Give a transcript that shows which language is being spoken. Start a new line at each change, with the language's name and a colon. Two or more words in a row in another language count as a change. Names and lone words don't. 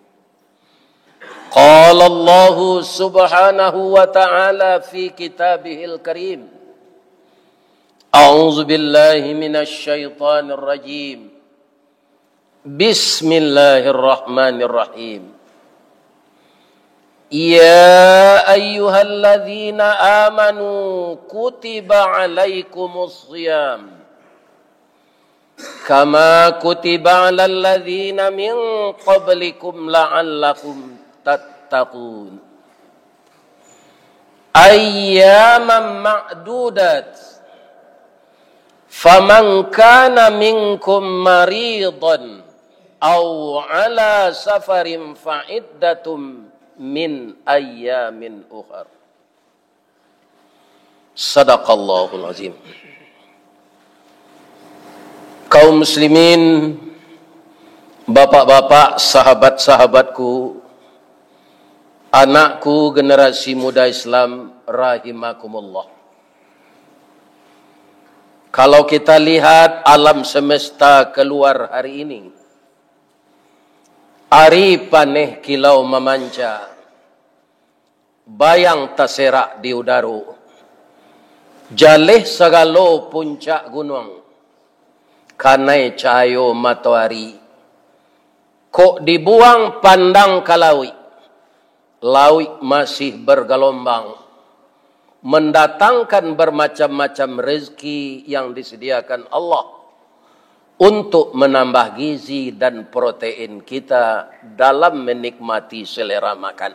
Arabic: قال الله سبحانه وتعالى في كتابه الكريم، أعوذ بالله من الشيطان الرجيم، بسم الله الرحمن الرحيم. يا أيها الذين آمنوا كتب عليكم الصيام كما كتب على الذين من قبلكم لعلكم تتقون. أياما معدودات فمن كان منكم مريضا أو على سفر فعدة من أيام أخر. صدق الله العظيم.
Indonesian: Kaum muslimin, bapak-bapak, sahabat-sahabatku, anakku generasi muda Islam rahimakumullah. Kalau kita lihat alam semesta keluar hari ini,
Minangkabau: ari paneh kilau memanca, bayang taserak di udara, jaleh segalo puncak gunung, kanai cahayo matahari, kok dibuang pandang kalawi,
Indonesian: laut masih bergelombang, mendatangkan bermacam-macam rezeki yang disediakan Allah untuk menambah gizi dan protein kita dalam menikmati selera makan.